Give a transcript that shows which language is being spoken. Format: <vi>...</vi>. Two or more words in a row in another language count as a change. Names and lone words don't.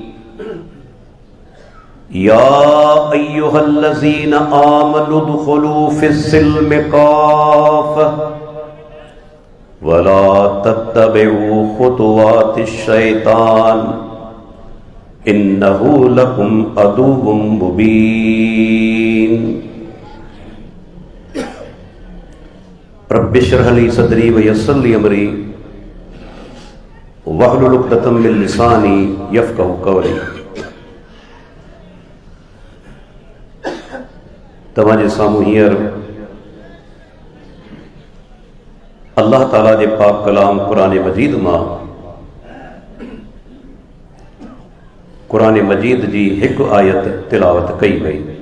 <ar>يا أيها الذين آمنوا ادخلوا في السلم كافة ولا تتبعوا خطوات الشيطان إنه لكم عدو مبين. رب اشرح لي صدري ويسر لي أمري واحلل عقدة من لساني يفقهوا قولي.</ar> <sd>توهان جي سامهون هيئر الله تعالیٰ جي پاڪ ڪلام قرآن مجيد مان قرآن مجيد جي هڪ آيت تلاوت ڪئي وئي.</sd>